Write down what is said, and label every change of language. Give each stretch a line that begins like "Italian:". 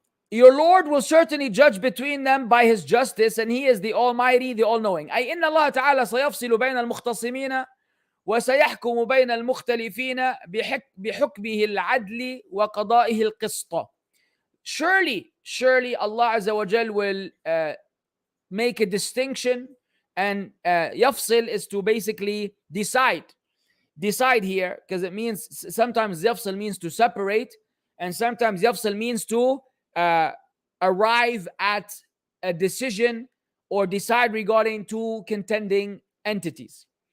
English: Your Lord will certainly judge between them by his justice, and he is the Almighty, the All-Knowing.
Arabic: أي إن الله تعالى سيفصل بين المختصمين وسيحكم بين المختلفين بحكمه العدل وقضائه القسط.
English: Surely Allah Azza wa Jal will make a distinction, and yafsil is to basically decide here, because it means sometimes yafsil means to separate, and sometimes yafsil means to arrive at a decision or decide regarding two contending entities.